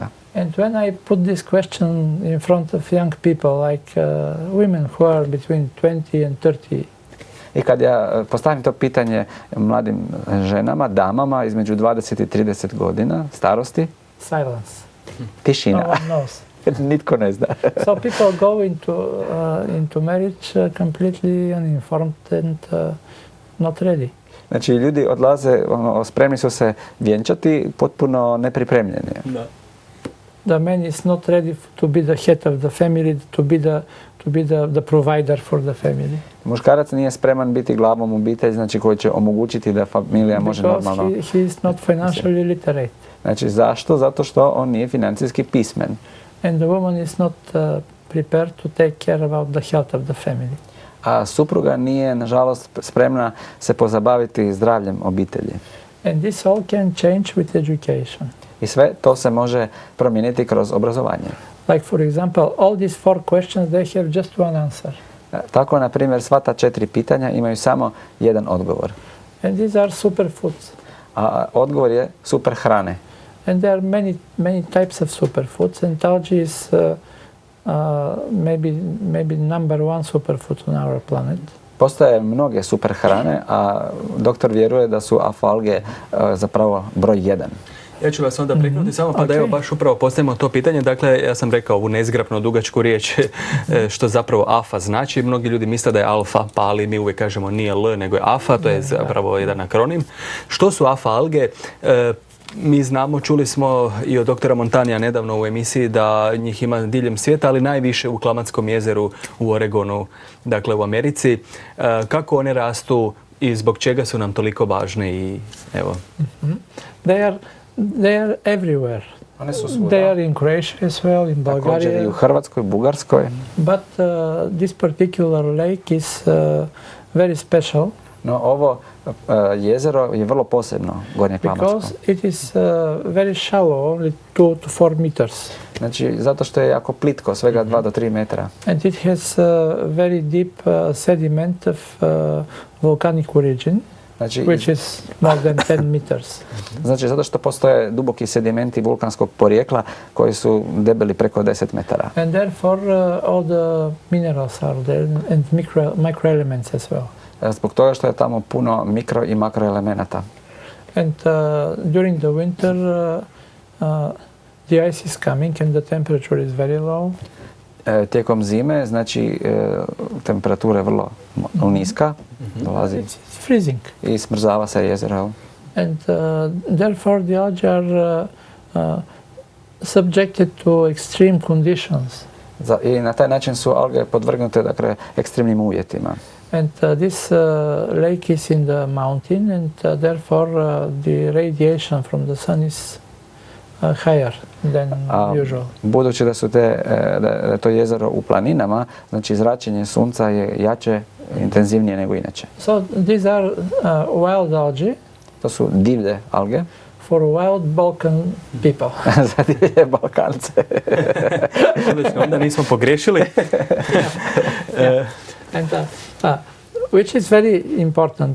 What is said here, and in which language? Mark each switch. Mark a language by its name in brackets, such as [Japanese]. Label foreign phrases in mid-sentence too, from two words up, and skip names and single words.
[English] And when I put this question in front of young people, like women who are between 20 and 30, [Croatian] i kad ja postavim to pitanje mladim ženama, damama između 20 i 30 godina starosti, [English] silence. [Croatian] Tišina. [English] No one knows. [Croatian] Nitko ne zna. [English] So people go into marriage completely uninformed and not ready. [Croatian] Znači ljudi odlaze, spremni su se vjenčati, potpuno nepripremljeni. Da. [English] The man is not ready to be the head of the family, to be the provider for the family. [Croatian] Muškarac nije spreman biti glavom obitelji, znači koji će omogućiti da familija može normalno... [English] Because he is not financially literate. [Croatian] Znači zašto? Zato što on nije financijski pismen. [English] And the woman is not prepared to take care about the health of the family. [Croatian] A supruga nije, nažalost, spremna se pozabaviti zdravljem obitelji. [English] And this all can change with education. [Croatian] I sve to se može promijeniti kroz obrazovanje. [English] Like for example, all these 4 questions, they have just one answer. [Croatian] Tako, na primjer, sva ta 4 pitanja imaju samo jedan odgovor. [English] And these are superfoods. [Croatian] A odgovor je super hrane. [English] And there are many types of superfoods, and algae is maybe number 1 superfood on our planet. [Croatian] Postoje mnoge super hrane, a doktor vjeruje da su alge zapravo broj 1. Ja ću vas onda priknuti samo pa da evo baš upravo postavimo to pitanje. Dakle, ja sam rekao ovu nezgrapno dugačku riječ što zapravo AFA znači. Mnogi ljudi misle da je alfa, pa ali mi uvijek kažemo nije L nego je AFA, to je zapravo jedan akronim. Što su AFA alge? Mi znamo, čuli smo i od doktora Montanija nedavno u emisiji da njih ima diljem svijeta, ali najviše u Klamatskom jezeru u Oregonu, dakle u Americi. Kako one rastu i zbog čega su nam toliko važne i evo? [English] They are everywhere. [Croatian] One su svuda. [English] They are in Croatia as well, in Bulgaria. [Croatian] Također i u Hrvatskoj, Bugarskoj. [English] But this particular lake is very special. [Croatian] No, ovo jezero je vrlo posebno, Gornje Klamatsko. [English] Because it is very shallow, only 2 to 4 meters. [Croatian] Znači, zato što je jako plitko, svega 2 do 3 metra. [English] And it has very deep sediment of volcanic origin. [Croatian] Znači, [English] which is more than 10 meters. [Croatian] Znači, zato što postoje duboki sedimenti vulkanskog porijekla koji su debeli preko 10 metara. [English] And therefore all the minerals are there and microelements as well. [Croatian] Zbog toga što je tamo puno mikro i makroelemenata. [English] And during the winter the ice is coming and the temperature is very low. [Croatian] Tijekom zime, znači temperatura je vrlo niska, dolazi. [English] It's freezing. [Croatian] I smrzava se jezero. [English] And therefore the algae are subjected to extreme conditions. [Croatian] I na taj način su alge podvrgnute, dakle, ekstremnim uvjetima. [English] And this lake is in the mountain and therefore the radiation from the sun is higher than usual. [Croatian] Budući da je to jezero u planinama, znači zračenje sunca je jače, intenzivnije nego inače. [English] So these are wild algae. [Croatian] To su divlje alge. [English] For wild Balkan people. [Croatian] Za divlje Balkance. Onda nismo pogriješili. [English] And which is very important.